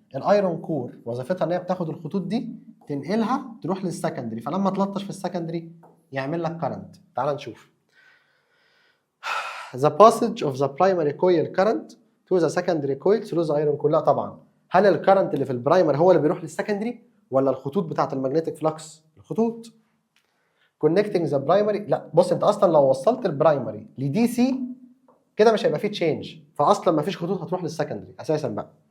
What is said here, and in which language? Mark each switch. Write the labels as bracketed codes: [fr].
[ar] الايرون كور وظيفتها ان هي بتاخد الخطوط دي تنقلها تروح للسكندري، فلما تلطش في السكندري يعمل لك كارنت. تعال نشوف. [en] The passage of the primary coil current to the secondary coil through the iron core. [ar] لا طبعا، هل الكرنت اللي في البرايمر هو اللي بيروح للسكندري ولا الخطوط بتاعه المagnetic فلكس؟ الخطوط. [en] connecting the primary، [ar] لا بص انت اصلا لو وصلت البرايمري لدي سي كده مش هيبقى فيه تشينج، فاصلا ما فيش خطوط هتروح للسكندري اساسا بقى.